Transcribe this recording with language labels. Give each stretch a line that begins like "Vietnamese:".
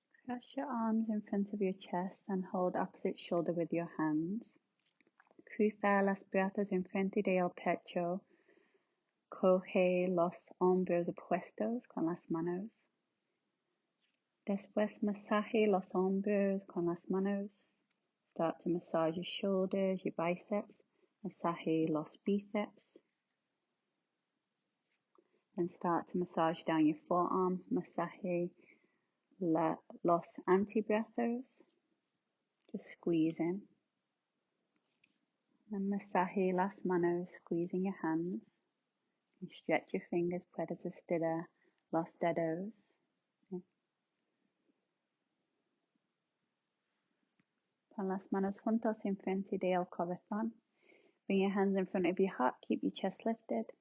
English: Cross your arms in front of your chest and hold opposite shoulder with your hands.
Spanish: Cruza los brazos enfrente del pecho. Coge los hombros opuestos con las manos. Después masaje los hombros con las manos.
English: Start to massage your shoulders, your biceps.
Spanish: Masaje los bíceps.
English: And start to massage down your forearm.
Spanish: Masaje los antebrazos.
English: Just squeeze in. And
Spanish: masaje las manos,
English: squeezing your hands. And stretch your fingers,
Spanish: puedes estirar los dedos.
English: Okay.
Spanish: Pon las manos juntos enfrente del corazón.
English: Bring your hands in front of your heart, keep your chest lifted.